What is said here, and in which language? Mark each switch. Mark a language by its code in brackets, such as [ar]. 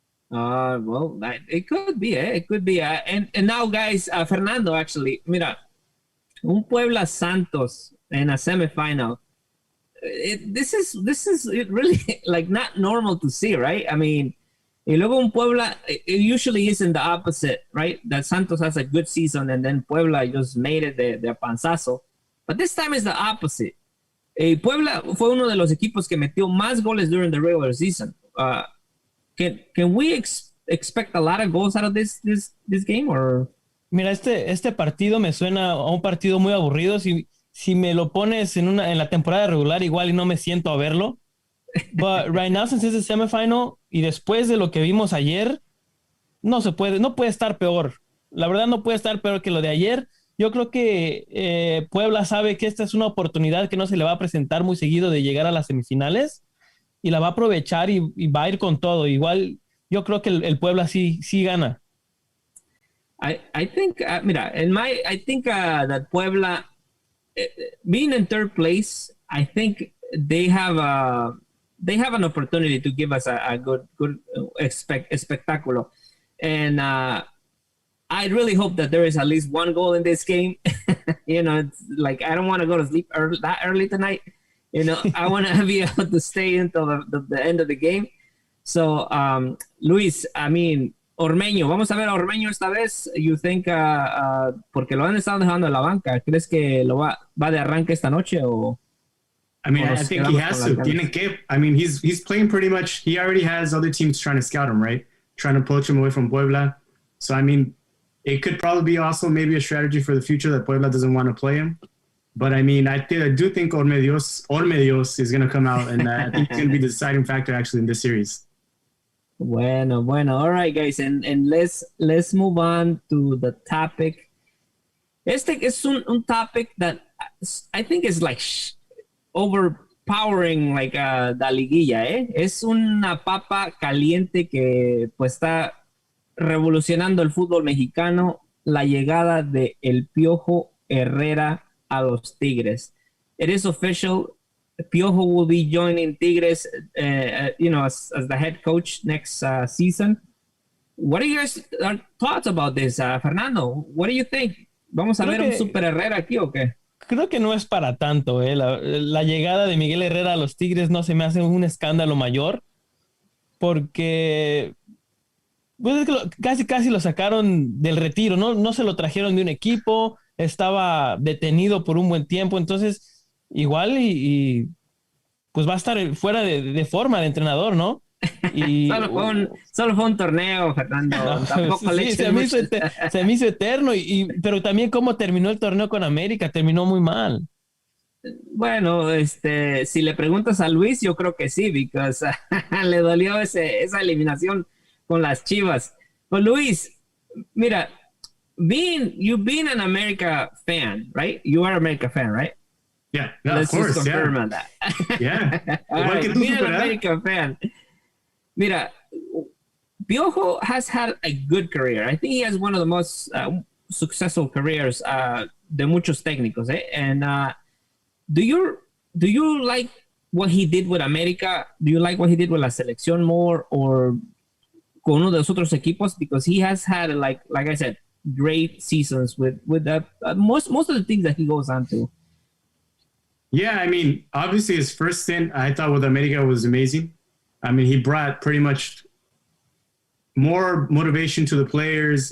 [en] Well, it could be, It could be. And now, guys, Fernando, actually, [es] mira, un Puebla Santos [en] in a semifinal. This is really like not normal to see, right? I mean, [es] y luego un Puebla, [en] it usually isn't the opposite, right? That Santos has a good season and then Puebla just made it [es] de panzazo. [en] But this time is the opposite. [es] Puebla fue uno de los equipos que metió más goles [en] during the regular season. Can we expect a lot of goals out of this game? Or? [es] Mira, este partido me suena a un partido muy aburrido. Si me lo pones en la temporada regular, igual y no me siento a verlo. [en] But right now, since it's a semifinal, [es] y después de lo que vimos ayer, no puede estar peor. La verdad, no puede estar peor que lo de ayer. Yo creo que Puebla sabe que esta es una oportunidad que no se le va a presentar muy seguido de llegar a las semifinales, y la va a aprovechar y va a ir con todo. Igual, yo creo que el Puebla sí gana. [en] I think, [es] mira, [en] I think that Puebla, being in third place, I think they have an opportunity to give us a good [es] espectaculo. [en] And I really hope that there is at least one goal in this game. It's like I don't want to go to sleep that early tonight. I want to be able to stay until the end of the game. So, [es] Luis, [en] I mean, [es] Ormeño, vamos a ver a Ormeño esta vez. [en] You think, [es] porque lo han estado dejando en la banca, ¿crees que lo va de arranque esta noche o? [en] I mean, I think he has to. [es] Tiene que. [en] I mean, he's playing pretty much. He already has other teams trying to scout him, right? Trying to poach him away from Puebla. So, I mean, it could probably be also maybe a strategy for the future that Puebla doesn't want to play him. But I mean, I do think Ormedios is going to come out, and I think he's going to be the deciding factor actually in this series. [es] Bueno. [en] All right, guys, and let's move on to the topic. [es] Este es un topic [en] that I think is like overpowering, like [es] la liguilla, Es una papa caliente que pues está revolucionando el fútbol mexicano, la llegada de el Piojo Herrera a los Tigres. [en] It is official. Piojo will be joining Tigres, as the head coach next season. What are your thoughts about this, Fernando? What do you think? [es] ¿Vamos a ver un Super Herrera aquí o qué? Creo que no es para tanto. La llegada de Miguel Herrera a los Tigres no se me hace un escándalo mayor, porque pues, es que casi lo sacaron del retiro, no se lo trajeron de un equipo, estaba detenido por un buen tiempo, entonces igual y pues va a estar fuera de forma de entrenador, ¿no? Y, solo fue un torneo, Fernando. No, tampoco sí, se me hizo eterno, pero también cómo terminó el torneo con América, terminó muy mal. Bueno, si le preguntas a Luis, yo creo que sí, [en] because [es] le dolió esa eliminación con las Chivas. [en] But Luis, [es] mira, [en] you've been an America fan, right? You are an America fan, right? Yeah, Let's of course. Just confirm Yeah. on that. Yeah. All right, being an America fan. [es] Mira, [en] Piojo has had a good career. I think he has one of the most successful careers [es] de muchos técnicos. [en] And do you like what he did with America? Do you like what he did with la selección more, or [es] con uno de los otros equipos? [en] Because he has had, like I said, great seasons with most of the things that he goes on to. Yeah, I mean, obviously his first stint, I thought with America was amazing. I mean, he brought pretty much more motivation to the players.